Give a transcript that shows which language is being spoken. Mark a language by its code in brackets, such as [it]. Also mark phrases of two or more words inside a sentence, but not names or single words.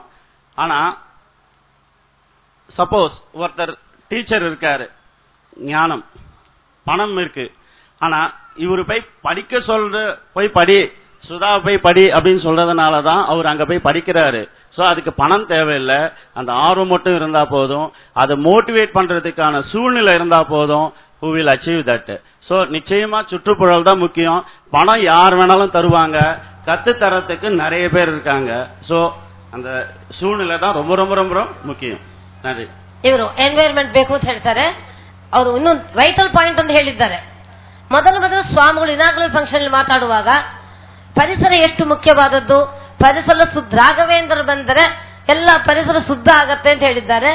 [ta] ஆனா சப்போஸ் ஒருத்தர் டீச்சர் இருக்காரு, ஞானம் பணம் இருக்கு, ஆனா இவரு போய் படிக்க போய் படி, சுதா போய் படி அப்படின்னு சொல்றதுனாலதான் அவர் அங்க போய் படிக்கிறாரு. சோ அதுக்கு பணம் தேவையில்லை, அந்த ஆர்வம் மட்டும் இருந்தா போதும், அதை மோட்டிவேட் பண்றதுக்கான சூழ்நிலை இருந்தா போதும். [en] who will achieve that. [ta] சோ நிச்சயமா சுற்றுப்புறல் தான் முக்கியம். பணம் யார் வேணாலும் தருவாங்க, கத்து தரத்துக்கு நிறைய பேர் இருக்காங்க. சோ அந்த சூழ்நிலை தான் ரொம்ப ரொம்ப ரொம்ப முக்கியம். [kn] ನಡಿ ಇವರು ಎನ್ವೈರನ್ಮೆಂಟ್ ಬೇಕು ಅಂತ ಹೇಳ್ತಾರೆ. ಅವರು ಇನ್ನೊಂದು [en] vital point [kn] ಅಂತ ಹೇಳಿದ್ದಾರೆ. ಮೊದಲು ಸ್ವಾಮಿಗಳು [en] inaugural function [kn] ಮಾತಾಡುವಾಗ ಪರಿಸರ ಎಷ್ಟು ಮುಖ್ಯವಾದದ್ದು, ಪರಿಸರ ಶುದ್ಧ, ರಾಘವೇಂದ್ರ ಬಂದರೆ ಎಲ್ಲ ಪರಿಸರ ಶುದ್ಧ ಆಗತ್ತೆ ಅಂತ ಹೇಳಿದ್ದಾರೆ.